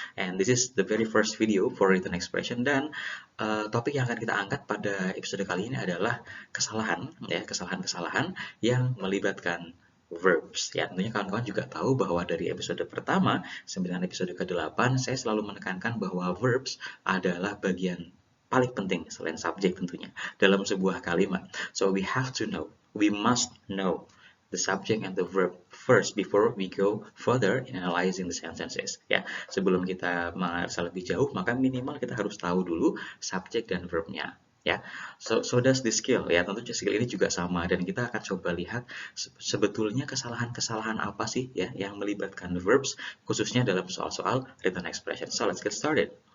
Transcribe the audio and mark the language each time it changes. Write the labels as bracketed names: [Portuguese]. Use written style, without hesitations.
[English] And this is the very first video for written expression [Indonesian] dan topik yang akan kita angkat pada episode kali ini adalah kesalahan ya, kesalahan-kesalahan yang melibatkan verbs ya. Tentunya kawan-kawan juga tahu bahwa dari episode pertama sampai dengan episode ke-8 saya selalu menekankan bahwa verbs adalah bagian paling penting selain subjek tentunya dalam sebuah kalimat. [English] So we have to know, we must know the subject and the verb first before we go further in analyzing the sentences ya. [Indonesian] Sebelum kita menganalisa lebih jauh, maka minimal kita harus tahu dulu subjek dan verbnya ya. [English] So does this skill [Indonesian] ya. Tentu skill ini juga sama dan kita akan coba lihat sebetulnya kesalahan-kesalahan apa sih ya yang melibatkan verbs khususnya dalam soal-soal written expression. [English] So let's get started.